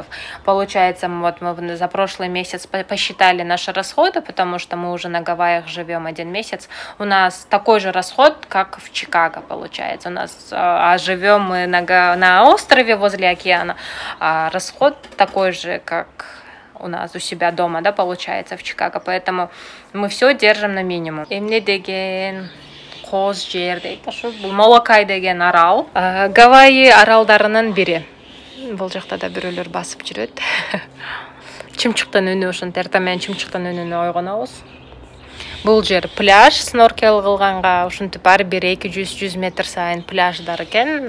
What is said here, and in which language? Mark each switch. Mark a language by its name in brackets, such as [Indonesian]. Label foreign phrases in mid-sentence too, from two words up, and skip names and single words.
[Russian] Получается, мы за прошлый месяц посчитали наши расходы, потому что мы уже на Гавайях живем 1 месяц. У нас такой же расход, как в Чикаго, получается. У нас, живем мы на острове возле океана, а расход такой же, как у нас у себя дома, да, получается, в Чикаго. Поэтому мы все держим на минимум. [Kyrgyz] Эмне деген коз жер дейт. Ошо бул Молокай деген арал. Гавайи аралдарынын бири. Бул жакта да бирөөлөр басып жүрөт. Чымчыктын үнү, ошентип эртең менен чымчыктын үнүнө ойгонобуз. Бул жер пляж, сноркел кылганга ушинтип ар бир 200 метр сайын пляждар экен.